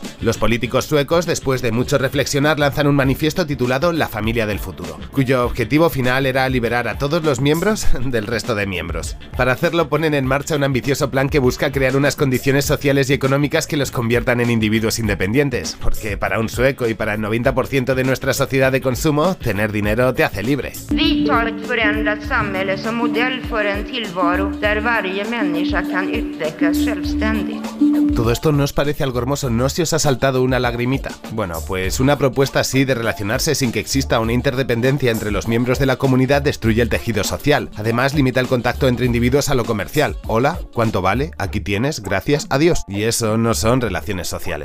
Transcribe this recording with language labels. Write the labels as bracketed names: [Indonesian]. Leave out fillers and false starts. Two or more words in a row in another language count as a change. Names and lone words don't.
[Spanish] Los políticos suecos, después de mucho reflexionar, lanzan un manifiesto titulado La familia del futuro, cuyo objetivo final era liberar a todos los miembros del resto de miembros. Para hacerlo ponen en marcha un ambicioso plan que busca crear unas condiciones sociales y económicas que los conviertan en individuos independientes, porque para un sueco y para el 90% de nuestra sociedad de consumo, tener dinero te hace libre. [Swedish] Vi tar ett förändrat samhälle som modell för en tillvaro där varje människa kan utvecklas självständigt. [Spanish] ¿Todo esto no os parece algo hermoso? ¿No se os ha saltado una lagrimita? Bueno, pues una propuesta así de relacionarse sin que exista una interdependencia entre los miembros de la comunidad destruye el tejido social. Además, limita el contacto entre individuos a lo comercial. Hola, ¿cuánto vale? Aquí tienes, gracias, adiós. Y eso no son relaciones sociales.